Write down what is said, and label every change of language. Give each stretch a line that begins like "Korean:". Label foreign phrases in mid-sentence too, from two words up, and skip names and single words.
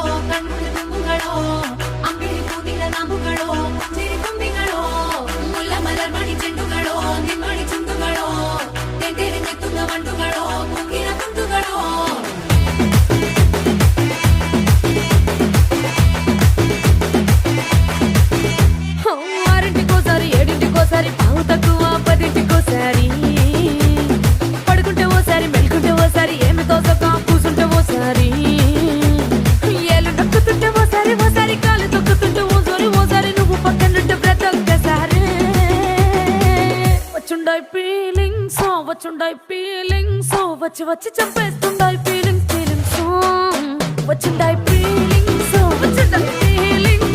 Malayalam: കൺമുള്ള തുമ്പുകളോ അമ്പിളി പൂതിര നാമ്പുകളോ ചിരി തുമ്പികളോ മുല്ല മലർമണി ചെണ്ടുകളോ നിന്മണി ചുണ്ടുകളോ തെന്തെറിഞ്ഞെത്തുന്ന വണ്ടുകളോ മുങ്ങിന കുണ്ടുകളോ
Telugu: ఆరింటికోసారి ఏడింటికోసారి పావు తక్కువ పదింటికోసారి పడుకుంటే ఓసారి మెలుకుంటే ఓసారి ఏమి తోసక కూసుంటే ఓసారి ఏళ్ళు నొక్కుతుంటే ఓసారి ఓసారి కాలు తొక్కుతుంటే ఓసారి ఓసారి నువ్వు పక్కనుంటే ప్రతి ఒక్కసారి వచ్చుండాయి ఫీలింగ్స్ వచ్చి వచ్చి చంపేస్తుండాయి ఫీలింగ్స్ వచ్చిండాయి ఫీలింగ్స్ వచ్చిండాయి ఫీలింగ్స్